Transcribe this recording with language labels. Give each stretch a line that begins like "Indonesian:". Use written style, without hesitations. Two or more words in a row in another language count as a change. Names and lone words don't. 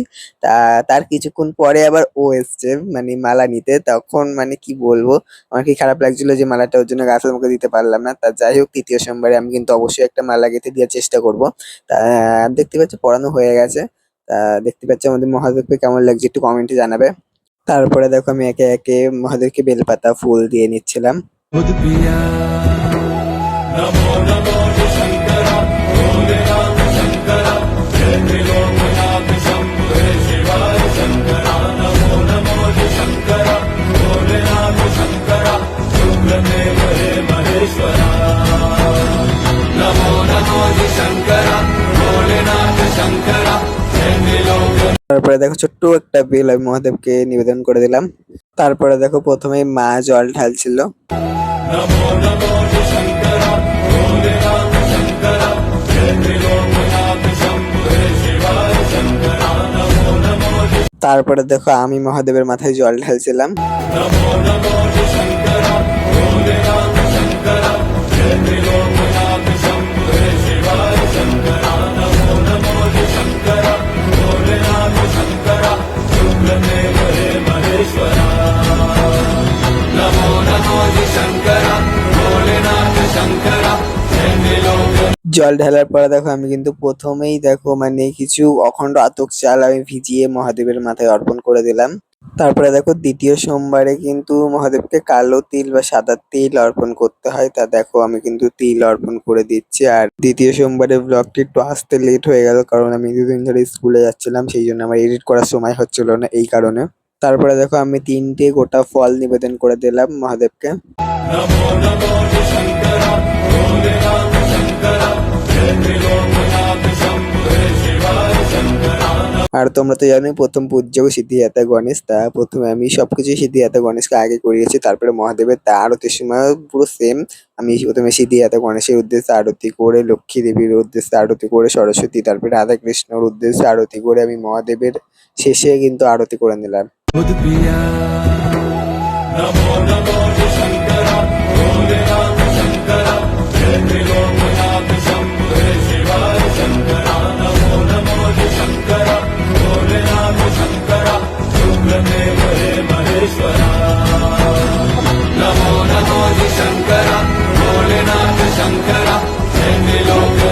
Bangla: তা তার কিছুক্ষণ পরে আবার ও এসছে মানে মালা নিতে, তখন মানে কি বলবো, আমার কি খারাপ লাগছিল যে মালাটা ওর জন্য গাছের মুখে দিতে পারলাম না। তা যাই হোক, তৃতীয় সোমবারে আমি কিন্তু অবশ্যই একটা মালা গেঁথে দেওয়ার চেষ্টা করব। তা দেখতে পাচ্ছ পড়ানো হয়ে গেছে। তা দেখতে পাচ্ছ আমাদের মহাদেবকে কেমন লাগছে একটু কমেন্টে জানাবে। তারপরে দেখো আমি একে একে মহাদেবকে বেলপাতা ফুল দিয়ে নিচ্ছিলাম।
Hindi: खुद पिया नमो नमो शंकरा भोलेनाथ शंकरा जय त्रिलोकनाथ शंभो शिवाय शंकरा नमो नमो शंकरा भोलेनाथ शंकरा शुक्रदेव हे महेश्वरा नमो नमो शंकरा भोलेनाथ शंकरा जय त्रिलोक।
Bangla: তারপরে দেখো ছোট্ট একটা বেল আমি মহাদেবকে নিবেদন করে দিলাম। তারপরে দেখো প্রথমে মা জল ঢালছিল।
Hindi: नमो नमो शंकरा भोलेनाथ शंकरा जय त्रिलोकनाथ शंभो शिवाय शंकरा नमो नमो।
Bangla: তারপরে দেখো আমি মহাদেবের মাথায় জল ঢালছিলাম।
Hindi: नमो नमो शंकरा भोलेनाथ शंकरा जय त्रिलोकनाथ शंभो शिवाय शंकरा नमो नमो शंकरा भोलेनाथ शंकरा शुक्रदेव हे महेश्वरा नमो नमो शंकरा भोलेनाथ शंकरा जय त्रिलोक।
Bangla: জল ঢালার পরে দেখো আমি কিন্তু প্রথমেই দেখো মানে কিছু অখণ্ড আতপ চাল আমি ভিজিয়ে মহাদেবের মাথায় অর্পণ করে দিলাম। তারপরে দেখো দ্বিতীয় সোমবারে কিন্তু মহাদেবকে কালো তিল বা সাদা তিল অর্পণ করতে হয়, তা দেখো আমি কিন্তু তিল অর্পণ করে দিচ্ছি। আর দ্বিতীয় সোমবারে ব্লগটি একটু আসতে লেট হয়ে গেল, কারণ আমি দুদিন ধরে স্কুলে যাচ্ছিলাম, সেই জন্য আমার এডিট করার সময় হচ্ছিল না এই কারণে। তারপরে দেখো আমি 3টে গোটা ফল নিবেদন করে দিলাম মহাদেবকে।
Hindi: नमो नमो शंकरा भोलेनाथ शंकरा जय त्रिलोकनाथ शंभो शिवाय शंकरा।
Bangla: আর তোমরা তো জানোই প্রথম পূজ্য সিদ্ধিদাতা গণেশ, তা প্রথমে আমি সবকিছু সিদ্ধিদাতা গণেশকে আগে করিয়েছি, তারপরে মহাদেবের তা আরতির সময় পুরো সেম আমি প্রথমে সিদ্ধিদাতা গণেশের উদ্দেশ্যে আরতি করে, লক্ষ্মী দেবীর উদ্দেশ্যে আরতি করে, সরস্বতী তারপরে রাধা কৃষ্ণর উদ্দেশ্যে আরতি করে আমি মহাদেবের শেষে কিন্তু আরতি করে নিলাম।
Hindi: खुद पिया नमो नमो शंकरा भोलेनाथ शंकरा जय त्रिलोकनाथ शंभो शिवाय शंकरा नमो नमो शंकरा भोलेनाथ शंकरा शुक्रदेव हे महेश्वरा नमो नमो शंकरा भोलेनाथ शंकरा जय त्रिलोक।